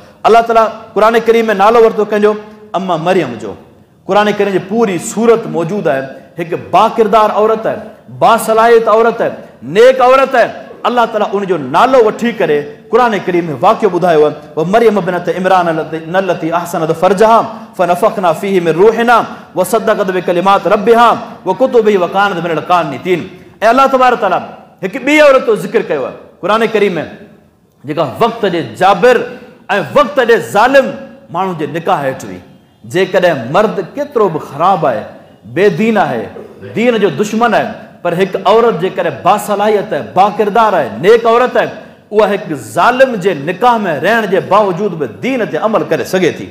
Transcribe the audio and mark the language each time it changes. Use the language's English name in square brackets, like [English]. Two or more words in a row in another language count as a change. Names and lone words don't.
[Sindhi] अल्लाह ताला क़ुरान करीम में नालो वरितो कंहिंजो, अम्मा मरियम जो। क़ुरान करीम जी पूरी सूरत मौजूदु आहे। हिकु बाकिरदार औरत आहे, बासलाहियत औरत आहे, नेक औरत आहे। अल्लाह ताला उनजो नालो वठी करे क़ुरान करीम में वाक़ियो ॿुधायो आहे, [Arabic] ومريم ابنت عمران التي أحصنت فرجها فنفخنا فيه من روحنا وصدقت بكلمات ربها وكتبه وكانت من القانتين. [Sindhi] ऐं अल्लाह तबारक ताला हिकु ॿी औरत जो ज़िक्र कयो आहे क़ुरान करीम में, जेका वक़्त जे जाबिर ऐं वक़्त जे ज़ालिम माण्हू जे निकाह हेठि हुई। जेकॾहिं मर्द केतिरो बि ख़राबु आहे, बेदीन आहे, दीन जो दुश्मन आहे, पर हिकु औरत जेकॾहिं बासलाहियत आहे, बाकिरदार आहे, नेक औरत आहे, उहा हिकु ज़ालिम जे निकाह में रहण जे बावजूदि बि दीन ते अमल करे सघे थी।